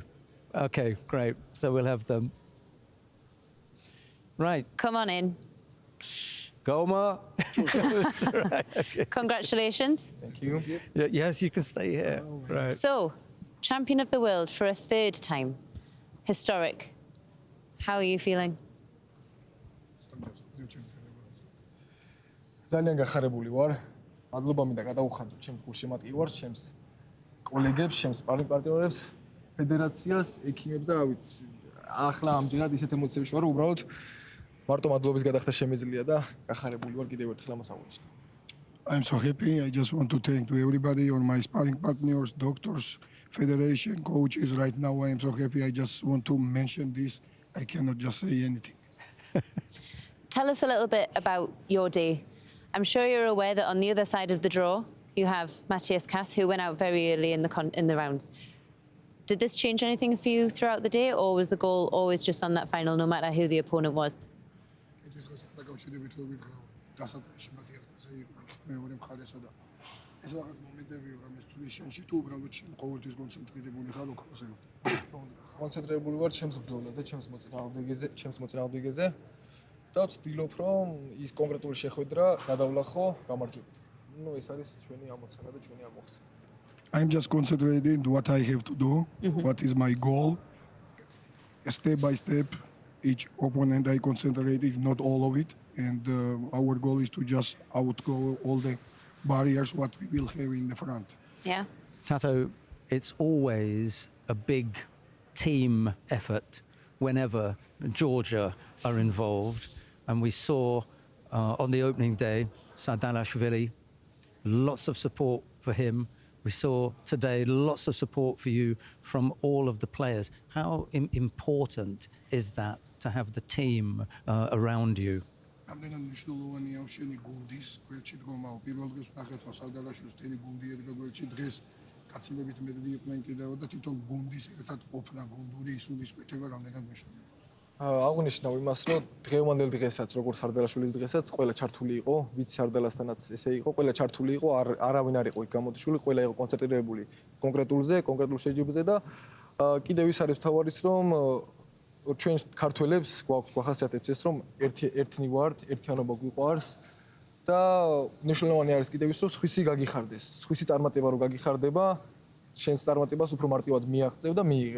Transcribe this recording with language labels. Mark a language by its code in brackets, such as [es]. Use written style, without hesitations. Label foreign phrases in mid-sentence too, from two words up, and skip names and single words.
[en] Okay, great. So we'll have them. Right. Come on in. Goma. Right, okay. Congratulations. Thank you. Yes, you can stay here. Right. So, champion of the world for a third time. Historic. How are you feeling? [ka] ძალიან გახარებული ვარ. მადლობა მინდა გადაუხადო ჩემს გულშემატკივარს, ჩემს კოლეგებს, ჩემს პარტნიორებს, ფედერაციას, ექიმებს და რა ვიცი. ახლა ამჯერად ისეთ ემოციებში ვარ, უბრალოდ მარტო მადლობის გადახდა შემეძლია და გახარებული ვარ კიდევ ერთხელ ამას აღვნიშნე. [en] I'm so happy. I just want to thank to everybody, all my sparring partners, doctors, federation, coaches. Right now, I am so happy. I just want to mention this. I cannot just say anything. Tell us a little bit about your day. I'm sure you're aware that on the other side of the draw, you have Matthias Kass, who went out very early in the rounds. Did this change anything for you throughout the day, or was the goal always just on that final, no matter who the opponent was? [ka] კონცენტრირებული ვარ ჩემს ბრძოლაზე, ჩემს მოწინააღმდეგეზე და ვცდილობ რომ ის კონკრეტული შეხვედრა გადავლახო გამარჯვებით. ნუ ეს არის ჩვენი ამოცანა და ჩვენი ამოხსნა. [en] I'm just concentrating what I have to do, what is my goal. Step by step, each opponent I concentrating, not all of it. And our goal is to just outgo all the barriers what we will have in the front. Yeah. Tato, it's always a big team effort whenever Georgia are involved. And we saw on the opening day, Grigalashvili, lots of support for him. We saw today lots of support for you from all of the players. How important is that to have the team around you? [ka] ამდენად მნიშვნელოვანია შენი გუნდის გვერდში დგომა. პირველ დღეს ვნახეთ რომ სარგალაშვილის თელი გუნდი ედგა გვერდში, დღეს კაცილებით მეტი იყვნენ კიდევ და თვითონ გუნდის ერთად ყოფნა, გუნდური ისულის კვეთება რამდენად მნიშვნელოვანია. აღვნიშნავ იმას, რომ დღევანდელ დღესაც, როგორც სარდალაშვილის დღესაც, ყველა ჩართული იყო, ვიცი სარდალასთანაც ესე იყო, ყველა ჩართული იყო, არავინ არ იყო იქ გამოდიშვილი, ყველა იყო კონცენტრირებული კონკრეტულ შეჯიბრზე და კიდევ ის არის თავარის, რომ ჩვენ ქართველებს გვახასიათებს ეს, რომ ერთნი ვართ, ერთიანობა გვიყვარს და მნიშვნელოვანი არის კიდევ ის, რომ სხვისი გაგიხარდეს, სხვისი წარმატება რო გაგიხარდება, შენს წარმატებას უფრო მარტივად მიაღწევ და მიიღებ.